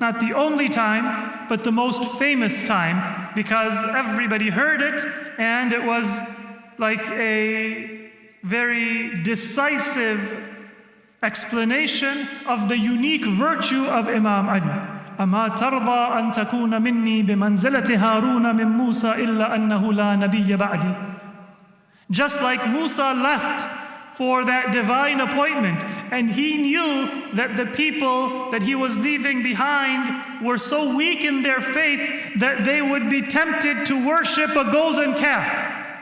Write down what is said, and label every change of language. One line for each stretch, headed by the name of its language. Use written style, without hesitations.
English: Not the only time, but the most famous time, because everybody heard it, and it was like a very decisive explanation of the unique virtue of Imam Ali.
Arabic: أما ترضى أن تكون مني بمنزلة هارون من موسى إلا أنه لا نبي بعدي.
English: Just like Musa left for that divine appointment, and he knew that the people that he was leaving behind were so weak in their faith that they would be tempted to worship a golden calf.